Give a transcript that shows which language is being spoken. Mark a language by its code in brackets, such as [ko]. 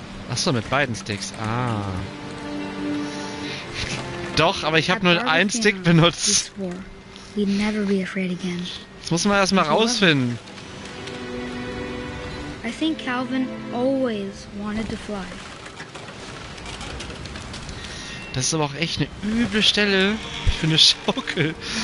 [de] Achso, mit beiden Sticks. Ah. Doch, aber ich habe nur einen Stick benutzt. Das muss man erstmal rausfinden. [en] I think Calvin always wanted to fly. [de] Das ist aber auch echt eine üble Stelle für eine Schaukel.